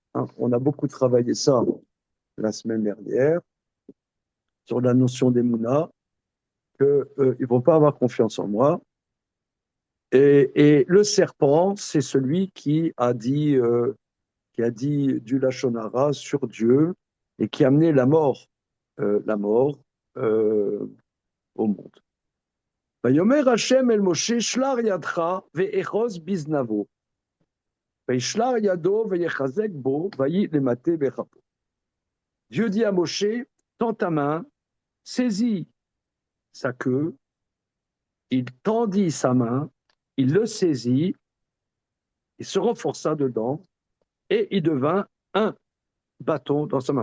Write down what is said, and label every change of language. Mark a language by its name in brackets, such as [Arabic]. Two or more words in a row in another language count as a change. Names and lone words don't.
[French] Hein, on a beaucoup travaillé ça la semaine dernière sur la notion d'Emouna, qu'ils ne vont pas avoir confiance en moi. Et le serpent, c'est celui qui a dit du Lachonara sur Dieu et qui a amené la mort euh, au monde. [Hebrew] ויאמר השם אל משה, שלח ידך ואחז בזנבו. וישלח ידו ויחזק בו ויהי למטה בכפו. [French] Dieu dit à Moshe, tends ta main, saisis sa queue, il tendit sa main, il le saisit, il se renforça dedans et il devint un bâton dans sa main.